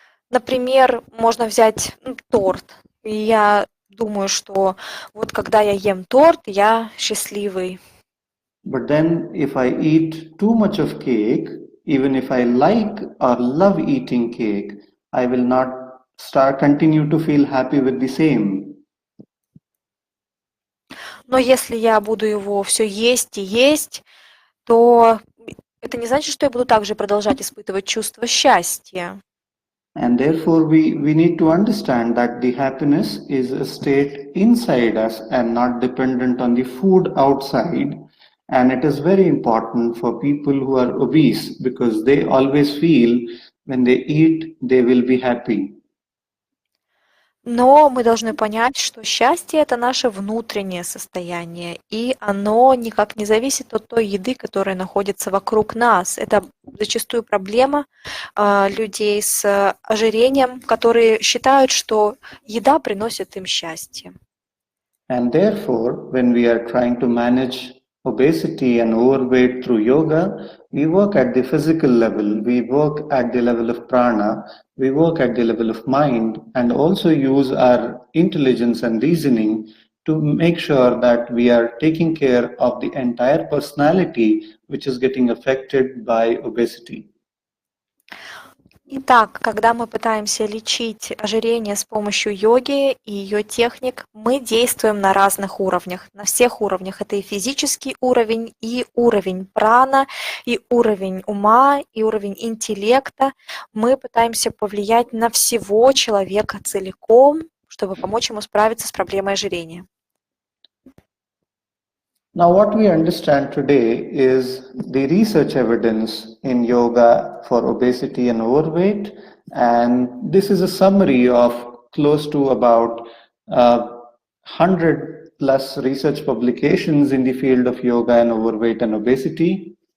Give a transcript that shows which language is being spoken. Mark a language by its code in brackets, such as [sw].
[ru] Например, можно взять торт. И я думаю, что вот когда я ем торт, я счастливый. [en] But then if I eat too much of cake, even if I like or love eating cake, I will not continue to feel happy with the same. [ru] Но если я буду его все есть и есть, то это не значит, что я буду также продолжать испытывать чувство счастья. [en] And therefore, we need to understand that the happiness is a state inside us and not dependent on the food outside. And it is very important for people who are obese because they always feel when they eat, they will be happy. [ru] Но мы должны понять, что счастье – это наше внутреннее состояние, и оно никак не зависит от той еды, которая находится вокруг нас. Это зачастую проблема людей с ожирением, которые считают, что еда приносит им счастье. [en] And therefore, when we are trying to manage obesity and overweight through yoga, we work at the physical level, we work at the level of prana, we work at the level of mind, and also use our intelligence and reasoning to make sure that we are taking care of the entire personality which is getting affected by obesity. [ru] Итак, когда мы пытаемся лечить ожирение с помощью йоги и ее техник, мы действуем на разных уровнях, на всех уровнях. Это и физический уровень, и уровень прана, и уровень ума, и уровень интеллекта. Мы пытаемся повлиять на всего человека целиком, чтобы помочь ему справиться с проблемой ожирения. [en] Now, what we understand today is the research evidence in yoga for obesity and overweight. And this is a summary of close to about 100 plus research publications in the field of yoga and overweight and obesity.